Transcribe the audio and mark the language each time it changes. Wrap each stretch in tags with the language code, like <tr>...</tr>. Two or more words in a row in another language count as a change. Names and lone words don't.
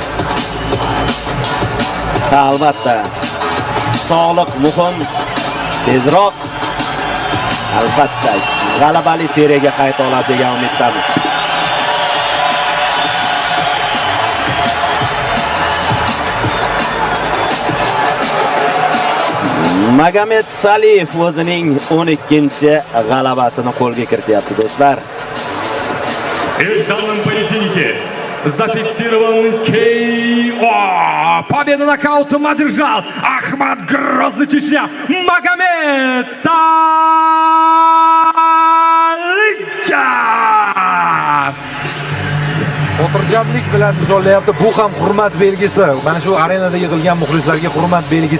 <uz>Albatta sog'liq muhim, tezroq albatta g'alabali seriyaga qayta oladi degan umiddamiz. Magomed Saliyev o'zining 12-g'alabasini qo'lga kirityapti do'stlar.</uz> <ru>В данном поединке зафиксирован KO. Победу нокаутом одержал Ахмат Грозный Чечня Magomed Saliyev.</ru> <uz>Xotirjamlik bilan imzolayapti. Bu ham hurmat belgisi. Mana shu arenada yig'ilgan muxlislarga hurmat belgisi.</uz>